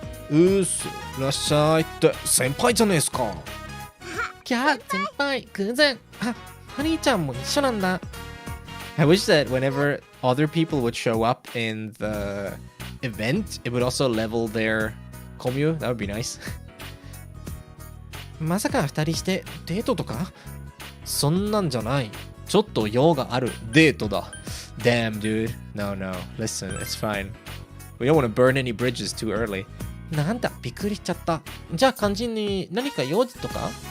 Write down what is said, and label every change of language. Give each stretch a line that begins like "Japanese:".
Japanese: いらっしゃいって先輩じゃねえすか。キャー先輩偶然。あ、ハニーちゃんも一緒なんだ。
English: I wish that whenever other people would show up in the event, it would also level their commune. That would be nice.
Japanese: まさか二人してデートとか？そんなんじゃない。ちょっと用があるデートだ。
English: Damn, dude. No. Listen, it's fine. We don't want to burn any bridges too early.
Japanese: なんだ、びっくりしちゃった。じゃあ肝心に何か用事とか？